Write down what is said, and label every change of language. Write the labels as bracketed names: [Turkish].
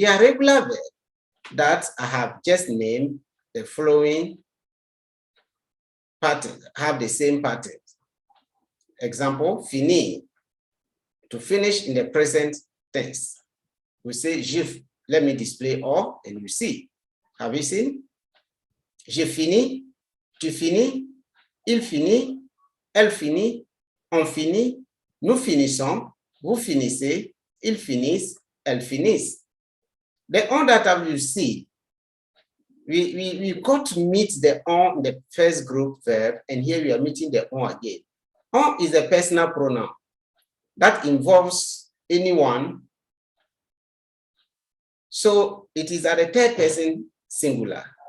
[English] They are regular verb that I have just named the following pattern, have the same pattern. Example, finir, to finish in the present tense. We say, let me display all and you see. Have you seen? [French] J'ai fini, tu finis, il finit, elle finit, on finit, nous finissons, vous finissez, ils finissent, elles finissent. [English] The on that you see, we got to meet the on in the first group verb, and here we are meeting the on again. On is a personal pronoun that involves anyone. So it is at the third person singular.